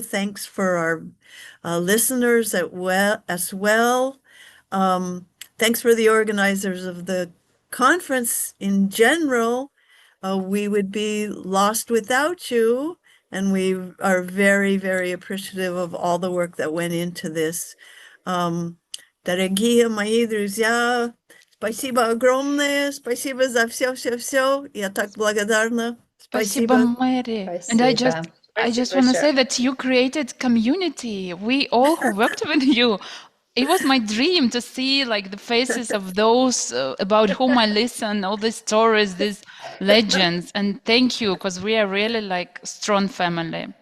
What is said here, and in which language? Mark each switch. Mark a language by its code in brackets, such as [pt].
[en] Thanks for our listeners as well. Thanks for the organizers of the conference in general. We would be lost without you. And we are very, very appreciative of all the work that went into this. [ru] Дорогие мои друзья, спасибо огромное, спасибо за все. Я так благодарна. Спасибо, Спасибо. [en] Mary. And I just want to say that you created community. We all who worked with you. It was my dream to see like the faces of those about whom I listen, all these stories, these legends. And thank you, because we are really like strong family.